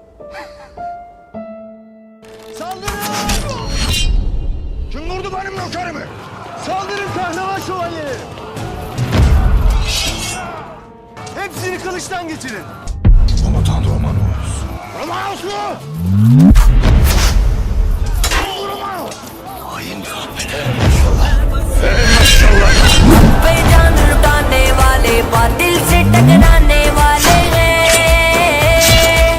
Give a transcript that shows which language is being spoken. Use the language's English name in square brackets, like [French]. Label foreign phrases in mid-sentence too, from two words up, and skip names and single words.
[Turkish] Kim vurdu benim nökerimi? Saldırın kahraman şövalyeleri. Hepsini kılıçtan geçirin. Komutan Romanos. Romanos mu? [Urdu] बेजान लुटाने वाले बातिल से टकराने वाले हैं